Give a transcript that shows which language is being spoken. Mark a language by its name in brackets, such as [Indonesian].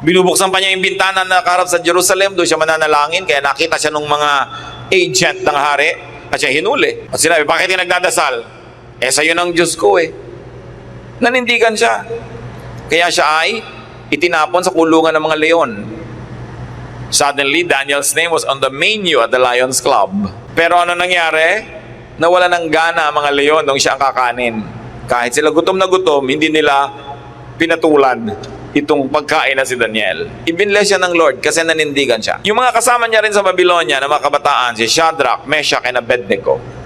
[Filipino] Binubuksan pa niya yung bintana na nakaharap sa Jerusalem. Doon siya mananalangin. Kaya nakita siya ng mga agent ng hari at siya hinuli. At sinabi, bakit yung nagdadasal? Sa'yo ng Diyos ko Nanindigan siya. Kaya siya ay itinapon sa kulungan ng mga leon. [English] Suddenly, Daniel's name was on the menu at the Lions Club. [Filipino] Pero ano nangyari? Nawala ng gana ang mga leon nung siya ang kakanin. Kahit sila gutom na gutom, hindi nila pinatulan itong pagkain na si Daniel. Ibinless siya ng Lord kasi nanindigan siya. Yung mga kasama niya rin sa Babylonia na mga kabataan, si Shadrach, Meshach, and Abednego.